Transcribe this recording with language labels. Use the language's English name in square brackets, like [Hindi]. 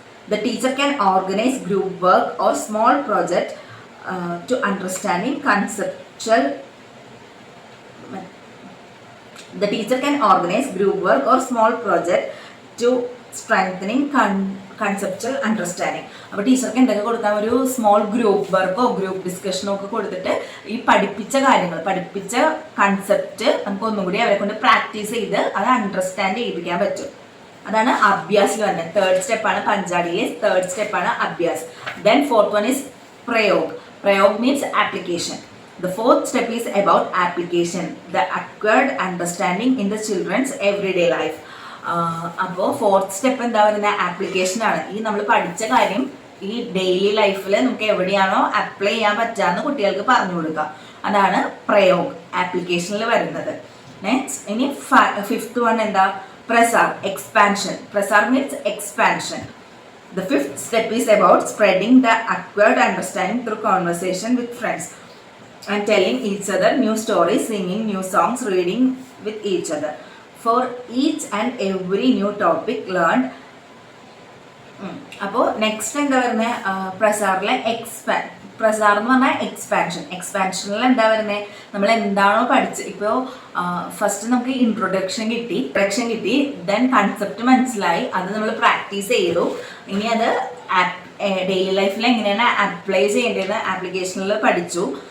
[English] The teacher can organize group work or small project to understanding conceptual. The teacher can organize group work or small project to strengthening conceptual understanding. [Malayalam] അപ്പോൾ ടീച്ചർക്ക് എന്തൊക്കെ കൊടുക്കാം? ഒരു small group വർക്കോ group ഡിസ്കഷനോ ഒക്കെ കൊടുത്തിട്ട് ഈ പഠിപ്പിച്ച കാര്യങ്ങൾ, പഠിപ്പിച്ച കൺസെപ്റ്റ് നമുക്ക് ഒന്നും കൂടി അവരെ കൊണ്ട് പ്രാക്ടീസ് ചെയ്ത് അത് അണ്ടർസ്റ്റാൻഡ് ചെയ്യിപ്പിക്കാൻ പറ്റും. അതാണ് അഭ്യാസിൽ വരുന്നത്. തേർഡ് സ്റ്റെപ്പാണ് പഞ്ചാടിയിലെ തേർഡ് സ്റ്റെപ്പാണ് അഭ്യാസ്. [English] Then fourth one is Prayog. Prayog means application. The fourth step is about application, the acquired understanding in the children's everyday life. [Malayalam] അപ്പോൾ ഫോർത്ത് സ്റ്റെപ്പ് എന്താ പറയുന്നത്? ആപ്ലിക്കേഷൻ ആണ്. ഈ നമ്മൾ പഠിച്ച കാര്യം ഈ ഡെയിലി ലൈഫിൽ നമുക്ക് എവിടെയാണോ അപ്ലൈ ചെയ്യാൻ പറ്റാന്ന് കുട്ടികൾക്ക് പറഞ്ഞു കൊടുക്കുക. അതാണ് പ്രയോഗ് ആപ്ലിക്കേഷനിൽ വരുന്നത്. നെക്സ്റ്റ് ഇനി ഫിഫ്ത്ത് വൺ എന്താ? Prasar, expansion. [English] Prasar means expansion. The fifth step is about spreading the acquired understanding through conversation with friends and telling each other new stories, singing new songs, reading with each other. For each and every new topic learned. [Malayalam] അപ്പോൾ next എന്താ പറയുന്നത്? പ്രസാറിലെ പ്രസാർ എന്ന് പറഞ്ഞാൽ എക്സ്പാൻഷനിൽ എന്താ പറയുന്നത്? നമ്മൾ എന്താണോ പഠിച്ച് ഇപ്പോൾ ഫസ്റ്റ് നമുക്ക് ഇൻട്രൊഡക്ഷൻ കിട്ടി, ദെൻ കൺസെപ്റ്റ് മനസ്സിലായി, അത് നമ്മൾ പ്രാക്ടീസ് ചെയ്തു. ഇനി അത് ഡെയിലി ലൈഫിൽ എങ്ങനെയാണ് അപ്ലൈ ചെയ്യേണ്ടതെന്ന് ആപ്ലിക്കേഷനിൽ പഠിച്ചു.